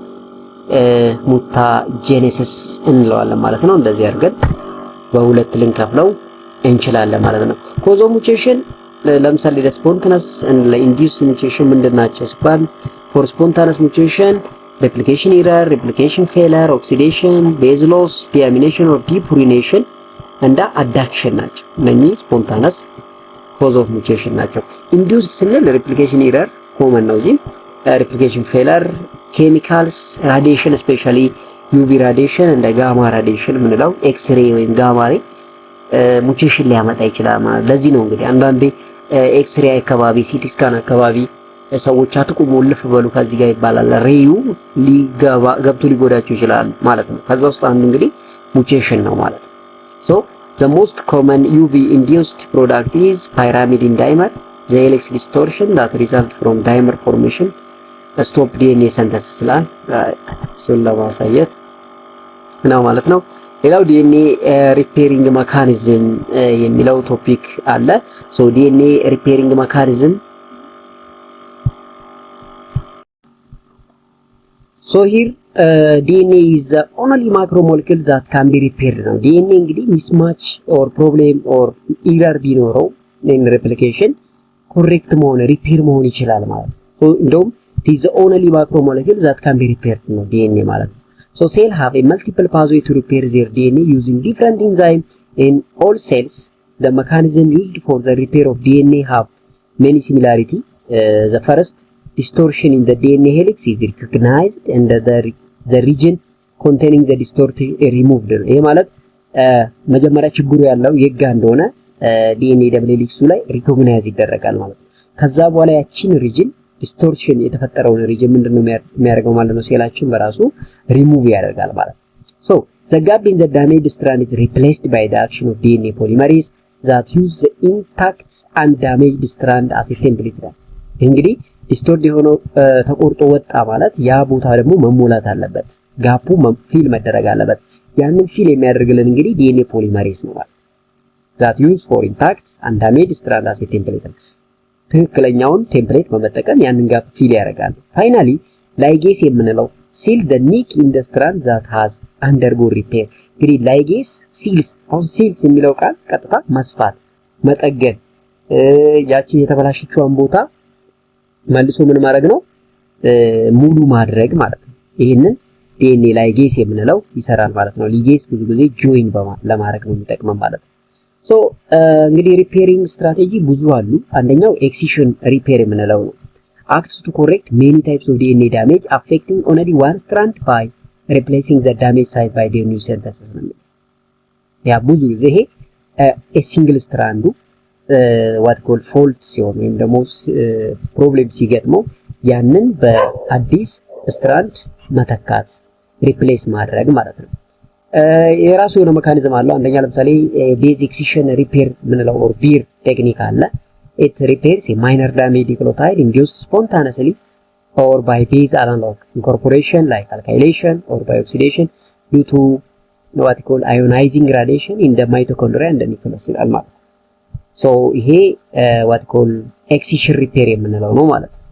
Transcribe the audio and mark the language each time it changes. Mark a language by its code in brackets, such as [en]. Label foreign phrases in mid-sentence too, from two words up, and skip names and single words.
[en] mutagenesis [am] እንለዋለን ማለት ነው እንደዚህ አድርገን በሁለት ልንከፍለው እንችላለን ማለት ነው [en] cause of mutation ለምሳሌ spontaneous and induced mutation [am] ምንድናቸው ሲባል [en] for spontaneous mutation replication error replication failure oxidation base loss deamination or depurination and adduction [am] ናቸው እነኚህ [en] spontaneous cause of mutation ናቸው induced ስንል replication error common [am] ነው እዚህ [en] replication failure chemicals radiation especially UV radiation and gamma [am] radiation ምንለው x-ray ወይም [en] gamma ray [am] ሙቴሽን ሊያመጣ ይችላል ማለት ለዚህ ነው እንግዲህ አንዳንዴ ኤክስ-ሬይ አካባቢ [en] CT scan [am] አካባቢ ሰዎች አጥቁሞ ልፍ በሉ ከዚህ ጋር ይባላል ሬዩ ገብቶ ሊጎዳቸው ይችላል ማለት ነው ከዛ ውስጥ አንዱ እንግዲህ ሙቴሽን ነው ማለት ነው [en] so the most common UV induced product is pyrimidine dimer the helix distortion that result from dimer formation stop DNA synthesis [am] ላይ ስለማሳየት ነው ማለት ነው ሌላው [en] DNA repairing mechanism [am] የሚለው ቶፒክ አለ [en] so DNA repairing mechanism so here DNA is the only macromolecule that can be repaired [am] ነው DNA እንግዲህ [en] mismatch or problem or error ቢኖረው in replication correct [am] መሆን ሪፔር መሆን ይችላል ማለት ነው እንደውም [en] it is the only macromolecule that can be repaired [am] ነው DNA ማለት ነው [en] So cells have a multiple pathway to repair their DNA using different enzymes in all cells. The mechanism used for the repair of DNA have many similarity. The first distortion in the DNA helix is recognized and the region containing the distortion is removed. [am] ይሄ ማለት መጀመሪያ ችግሩ ያለው የጋ እንደሆነ DNA double helix ላይ recognize ይደረጋል ማለት ነው። ከዛ በኋላ ያቺን [en] region distortion [am] የተፈጠረውን ሪጅን ምንድነው የሚያደርገው ማለት ነው ሴላችን በራሱ ሪሙቭ ያደርጋል ማለት ነው [en] so the gap in the damaged strand is replaced by the action of DNA polymerase that use the intact and damaged strand as a template [am] እንግዲህ ዲስቶርድ የሆነው ተቆርጦ ወጣ ማለት ያ ቦታ ደግሞ መሞላት አለበት ጋፑ ፊል መደረግ አለበት ያንን ፊል የሚያደርግልን እንግዲህ DNA polymerase ነው ማለት [en] that use for intact and damaged strand as a template [am] ትክክለኛውን ቴምፕሌት በመጠቀም ያንን ጋፕ ፊል ያደርጋል [en] finally ligase [am] የምንለው ሲል the [en] nick in the strand that has undergo repair [am] እንግዲህ [en] ligase seals [am] አሁን ሲልስ የሚለው ቃል ቀጥታ መስፋት መጠገን ያቺን የተበላሸችውን ቦታ መልሶ ምን ማድረግ ነው ሙሉ ማድረግ ማለት ነው ይሄንን [en] DNA ligase [am] የምንለው ይሰራል ማለት ነው ሊጌስ ብዙ ጊዜ ጆይን ለማድረግ ነው የሚጠቅመው ማለት ነው So እንግዲህ [en] repairing strategy [am] ብዙ አሉ አንደኛው [en] excision repair [am] የምንለው ነው [en] acts to correct many types of DNA damage affecting only one strand by replacing the damaged site by the new synthesis [am] ያ ብዙ ጊዜ ይሄ [en] single strand what called fault [am] ሲሆን ወይም ደግሞ ፕሮብሌም ሲገጥመው ያንን በአዲስ ስትራንድ መተካት ሪፕሌስ ማድረግ ማለት ነው የራሱ የሆነ ሜካኒዝም አለው አንደኛ ለምሳሌ [en] base excision repair [am] ምንለው ኦር ቢር ቴክኒክ አለ [en] it repairs a minor damage nucleotide induced spontaneously or by base analog incorporation like alkylation or by oxidation due to what we call ionizing radiation in the mitochondria and the nucleus ማለት so ይሄ what we call excision repair [am] የምንለው ነው ማለት